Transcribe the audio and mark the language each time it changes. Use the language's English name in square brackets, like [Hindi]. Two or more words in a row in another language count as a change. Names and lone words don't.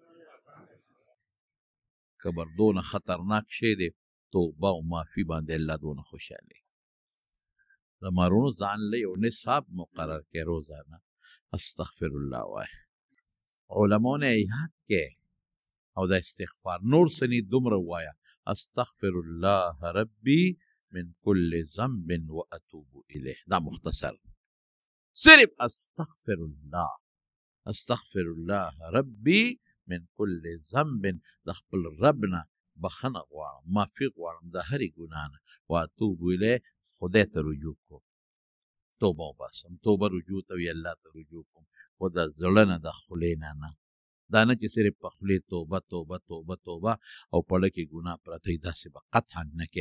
[Pashto] کبر دونه خطرناک شی دی، توبه او معافي باندې الله دونه خوشحالي. د مارونو ځان له یو نصاب مقرر کړي، روزانه [Arabic] استغفر الله [Pashto] وایه، علماو نه یاد کړي او د استغفار نور سنی دومره وایه، [Arabic] استغفر الله ربي من كل ذنب واتوب الیه. [Pashto] دا مختصر صرف [Arabic] استغفر الله ربي من كل ذنب، [Pashto] د خپل رب نه بخنه غواړم، معافي غواړم د هرې ګناه نه، [Arabic] واتوب الیه، [Pashto] خدای ته رجوع کوم، توبه وباسم. توبه رجوع ته وي، الله ته رجوع کوم، خو د زړه نه د خولې نه، دا نه چې صرف په خولې توبه توبه توبه توبه او پړه کې ګناه پرته وي، داسې به قطعا نه کې.